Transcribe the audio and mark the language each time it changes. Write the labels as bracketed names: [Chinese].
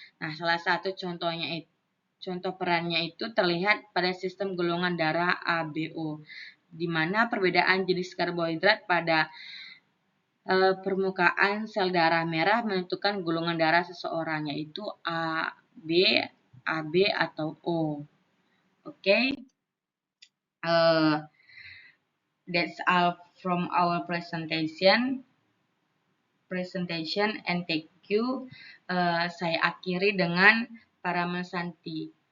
[Indonesian] Nah, salah satu contoh perannya itu terlihat pada sistem golongan darah ABO, di mana perbedaan jenis karbohidrat pada permukaan sel darah merah menentukan golongan darah seseorang, yaitu AB, AB atau O. [English] Okay? That's all from our presentation and thank you. [Indonesian] Saya akhiri dengan Parama Santi.